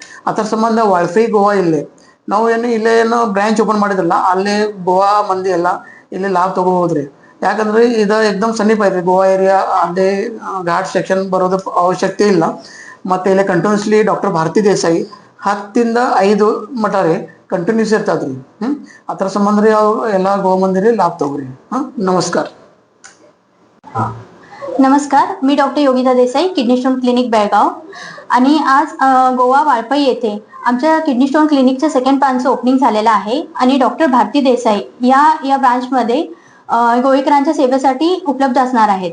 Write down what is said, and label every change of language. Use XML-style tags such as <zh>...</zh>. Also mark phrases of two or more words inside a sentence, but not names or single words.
<kn>ಅದರ ಸಂಬಂಧ ವಳಪೆ ಗೋವಾ ಇಲ್ಲೇ ನಾವು ಇಲ್ಲೇ</kn> <en>branch open</en> <kn>ಮಾಡಿದ್ರಲ್ಲ, ಅಲ್ಲೇ ಗೋವಾ ಮಂದಿ ಎಲ್ಲ ಇಲ್ಲಿ ಲಾಭ ತಗೋಬೋದ್ರಿ. ಯಾಕಂದ್ರೆ ಇದು ಎಕ್ದಮ್ ಸಮೀಪ ಐತ್ರಿ. ಗೋವಾ ಏರಿಯಾ ಅಲ್ಲೇ</kn> <en>ghat section</en> <kn>ಬರೋದು ಅವಶ್ಯಕತೆ ಇಲ್ಲ. ಮತ್ತು ಇಲ್ಲಿ</kn> <en>continuously doctor</en> <kn>ಭಾರತಿ ದೇಸಾಯಿ 10 ಇಂದ 5 ಮಟ ರೀ ಕಂಟಿನ್ಯೂಸ್ ಇರ್ತದ್ರಿ. ಅದರ ಸಂಬಂಧ ರೀ ಅವ್ರು ಎಲ್ಲ ಗೋವಾ ಮಂದಿರಿ ಲಾಭ ತಗೋರಿ.</kn> <mr>नमस्कार. नमस्कार, मी डॉक्टर योगिता देसाई,</mr> <en>kidney stone clinic</en> <mr>बेळगाव. आणि आज गोवा वाळपई येथे आमच्या</mr> <en>kidney stone</en> <mr>क्लिनिकच्या</mr> <en>second branch opening</en> <mr>झालेलं आहे. आणि डॉक्टर भारती देसाई या ब्रांचमध्ये गोवेकरांच्या सेवेसाठी उपलब्ध असणार आहेत.</mr>